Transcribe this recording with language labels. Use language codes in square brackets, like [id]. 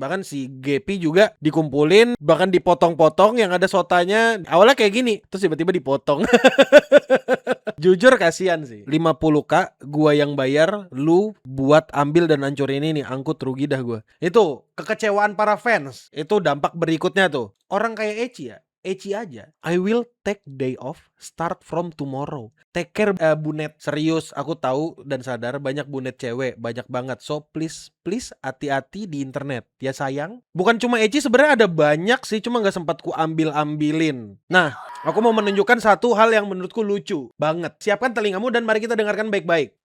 [id] Bahkan si Gepi juga dikumpulin, bahkan dipotong-potong yang ada Shotanya. Awalnya kayak gini, terus tiba-tiba dipotong. Jujur kasihan sih. 50k gua yang bayar, lu buat ambil dan hancurin ini, angkut, rugi dah gua. Itu kekecewaan para fans. Itu dampak berikutnya tuh. Orang kayak Eci ya, Eci aja. [en] I will take day off start from tomorrow. Take care bunet. [id] Serius, aku tahu dan sadar banyak bunet cewek, banyak banget. [en] So please [id] hati-hati di internet. Ya sayang. Bukan cuma Eci, sebenarnya ada banyak sih, cuma gak sempat ku ambilin. Nah, aku mau menunjukkan satu hal yang menurutku lucu banget. Siapkan telingamu dan mari kita dengarkan baik-baik.